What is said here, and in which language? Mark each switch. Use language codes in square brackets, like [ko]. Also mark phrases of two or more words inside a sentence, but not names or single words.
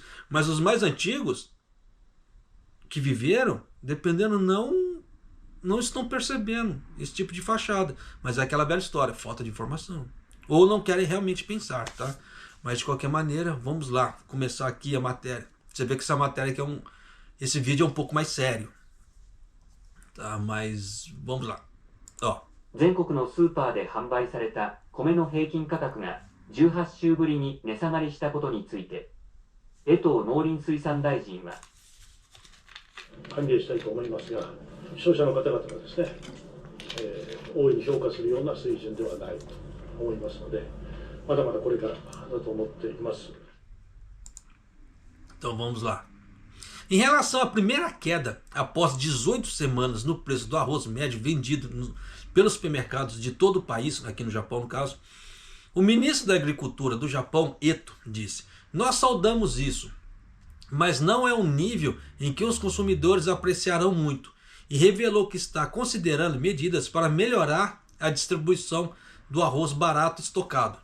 [pt] Mas os mais antigos, que viveram, dependendo, não estão percebendo esse tipo de fachada. Mas é aquela velha história, falta de informação. Ou não querem realmente pensar, tá? Mas de qualquer maneira, vamos lá, começar aqui a matéria. Você vê que essa matéria aqui esse vídeo é um pouco mais sério. Tá, mas vamos lá. Ó. [ja] 全国のスーパーで販売された米の平均価格が18週ぶりに値下がりしたことについて、江藤農林水産大臣は歓迎したいと思いますが、消費者の方々がですね、大いに評価するような水準ではないと思いますので、まだまだこれからだと思っています。 [pt] Então vamos lá. Em relação à primeira queda após 18 semanas no preço do arroz médio vendido pelos supermercados de todo o país, aqui no Japão no caso, o ministro da Agricultura do Japão, Eto, disse: nós saudamos isso, mas não é um nível em que os consumidores apreciarão muito, e revelou que está considerando medidas para melhorar a distribuição do arroz barato estocado.